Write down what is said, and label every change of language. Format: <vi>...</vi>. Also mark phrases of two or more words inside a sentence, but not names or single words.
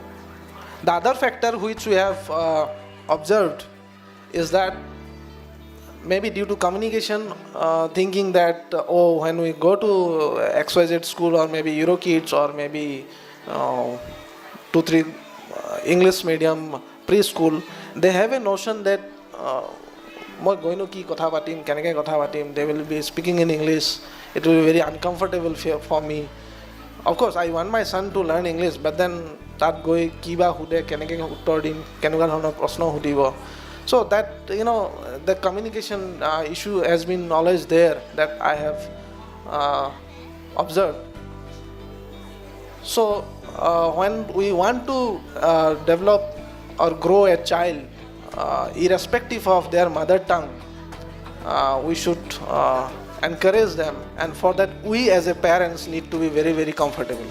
<en>The other factor which we have observed is that maybe due to communication, thinking that when we go to XYZ school or maybe Eurokids or maybe 2-3 English medium preschool, they have a notion that</en> <as>মই গৈনো কি কথা পাতিম,</as> <en>কেনেকৈ কথা পাতিম, they will be speaking in English, it will be very uncomfortable for me. Of course, I want my son to learn English, but then</en> <as>তাত গৈ কিবা সুধে, কেনেকৈ উত্তৰ দিম, কেনেকুৱা ধৰণৰ প্ৰশ্ন সুধিব.</as> <en>So that, the communication issue has been always there that I have observed. So when we want to develop or grow a child, irrespective of their mother tongue, we should encourage them, and for that we as a parents need to be very, very comfortable.</en>